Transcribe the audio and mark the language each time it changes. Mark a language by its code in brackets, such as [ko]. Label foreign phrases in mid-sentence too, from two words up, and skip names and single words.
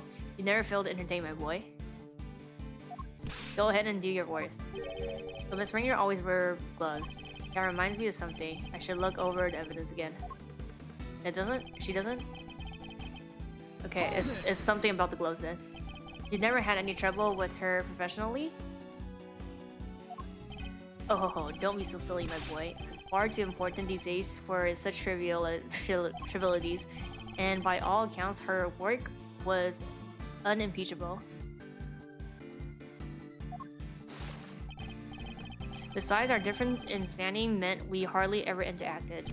[en] You never failed to entertain my boy. Go ahead and do your worst. So Miss Ringer always wear gloves. That reminds me of something. I should look over the evidence again. It doesn't? She doesn't? Okay, it's something about the gloves then. You never had any trouble with her professionally? Oh ho ho, don't be so silly, my boy. Far too important these days for such trivialities, and by all accounts, her work was unimpeachable. Besides, our difference in standing meant we hardly ever interacted.